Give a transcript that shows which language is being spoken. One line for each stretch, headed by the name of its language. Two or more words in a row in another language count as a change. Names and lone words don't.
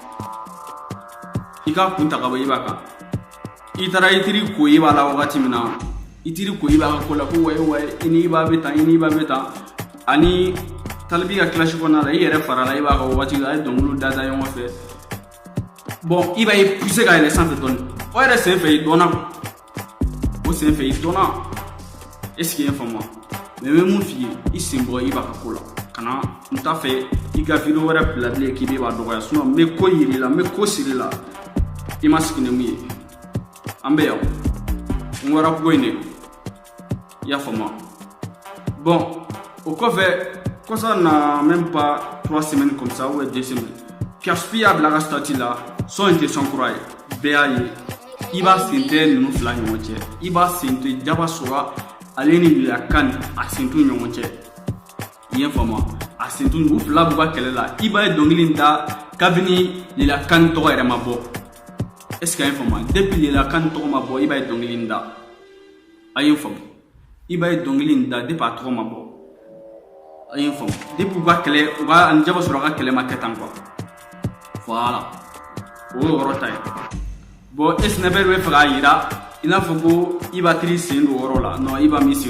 Bambara: i ka kun ta ka bɔ i b'a kan i taara i tiri ko i b'a la wagati min na i tiri ko i b'a ka ko la ko wayi i ni i b'a bɛ tan ani talibi ka kilasi kɔnɔna la i yɛrɛ fara la i b'a ka wagati a ye dɔnkiliw da ɲɔgɔn fɛ bon i b'a ye poussé ka yɛlɛ sanfɛ dɔɔni o yɛrɛ sen fɛ i dɔnna
French: est-ce que
Bambara: i ye faamu mais n bɛ mun f'i ye i sen bɔ i b'a ka ko la kana n t'a fɛ i ka vidéo wɛrɛ bila bilen k'i b'a dɔgɔya sinon n bɛ ko yir'i la n bɛ ko siri la i ma sigi ni mun ye an bɛ yan n wara ko in de i y'a faamu bon au kɔfɛ
French: ça n'a même pas 3 semaines comme ça ou 2 semaines
Bambara: Kaspi y'a bila ka statut la sɔn tɛ sɔn kura ye bɛɛ y'a ye i b'a sen tɛ ninnu fila ɲɔgɔn cɛ i b'a sen tɛ Jaba Sora ale ni Lilakan a sen t'u ɲɔgɔn cɛ i ye faamu a sen t'u u fila b'u ka kɛlɛ la i b'a ye dɔnkili da kabini Lilakan tɔgɔ yɛrɛ ma bɔ
French: est-ce que
Bambara: a ye faamu depuis Lilakan tɔgɔ ma bɔ i b'a ye dɔnkili da a ye faamu i b'a ye dɔnkili da depuis a tɔgɔ ma bɔ a ye faamu depuis u ka kɛlɛ u ka ani Jaba Sora ka kɛlɛ ma kɛ tan
French: quoi voilà
Bambara: o ye yɔrɔ ta ye bon e Snapper bɛ fɛ k'a yira i n'a fɔ ko i b'a tiri sen don yɔrɔ la non i b'a min sen